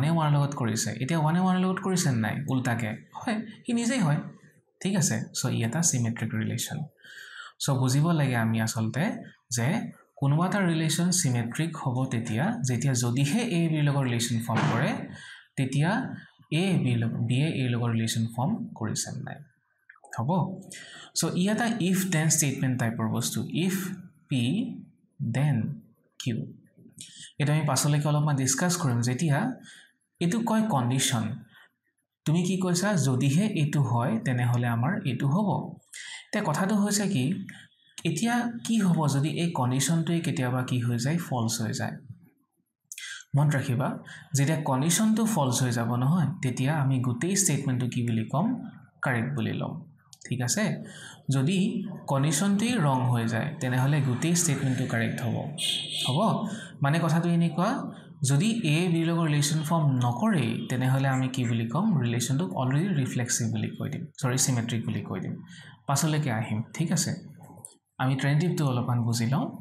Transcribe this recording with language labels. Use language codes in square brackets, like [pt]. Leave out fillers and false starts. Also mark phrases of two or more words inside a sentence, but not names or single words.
[as] এ 1 ৰ লগত কৰিছে এতিয়া 1 এ 1 ৰ লগত কৰিছে নাই উল্টাকে হয় হি নিজেই হয় ঠিক আছে সো ই এটা [en] symmetric relation [as] সো বুজিব লাগে আমি আসলতে যে কোনোবা এটা [en] relation symmetric [as] হ'ব তেতিয়া যেতিয়া যদিহে a b ৰ লগত [en] relation form [as] কৰে তেতিয়া A B A লগত [en] relation form [as] কৰিছে নাই হ'ব সো ই এটা [en] if then statement [as] টাইপৰ বস্তু [en] if P then Q [as] এটা আমি পাছলৈকে অলপমান ডিসকাস কৰিম যেতিয়া এটো কয় কন্ডিশন তুমি কি কৈছা যদিহে এটো হয় তেনেহলে আমাৰ এটো হ'ব তে কথাটো হৈছে কি এতিয়া কি হ'ব যদি এই কন্ডিশনটোই কেতিয়াবা কি হৈ যায় ফলস হৈ যায় মন ৰাখিবা যেতিয়া কন্ডিশনটো ফলস হৈ যাব নহয় তেতিয়া আমি গোটেই স্টেটমেন্টটো কি বুলি কম কাৰেক্ট বুলি লম ঠিক আছে যদি কন্ডিশনটোই ৰং হৈ যায় তেনেহলে গোটেই স্টেটমেন্টটো কাৰেক্ট হ'ব হ'ব মানে কথাটো এনেকুৱা যদি A B লগৰ [en] relation form [as] নকৰে তেনেহলে আমি কি বুলি কম ৰিলেশ্যনটো [en] already reflexive [as] বুলি কৈ দিম [en] sorry symmetric [as] বুলি কৈ দিম পাছলৈকে আহিম ঠিক আছে আমি ট্ৰেন্ডিভটো অলপমান বুজি লওঁ